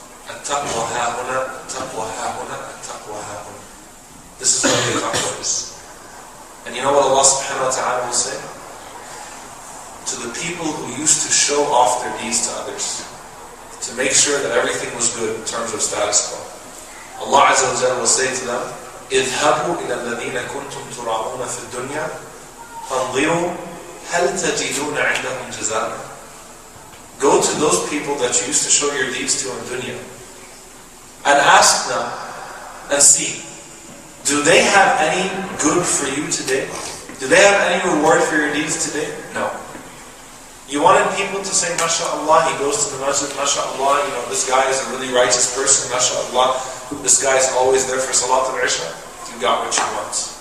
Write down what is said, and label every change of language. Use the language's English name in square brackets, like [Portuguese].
[Arabic] At-taqwa hahuna, at-taqwa hahuna, at-taqwa hahuna. [English] This is what the taqwa is. And you know what Allah subhanahu wa ta'ala will say? To the people who used to show off their deeds to others, to make sure that everything was good in terms of status quo. Allah Azza wa Jalla will say to them, [Arabic] اذهبوا إلى الذين كنتم تراءون في الدنيا فانظروا هل تجدون عندهم جزاء. [English] Go to those people that you used to show your deeds to in dunya and ask them and see, do they have any good for you today? Do they have any reward for your deeds today? No. You wanted people to say, MashaAllah, he goes to the masjid, MashaAllah, you know, this guy is a really righteous person, MashaAllah, this guy is always there for Salat al-Isha. You got what you want.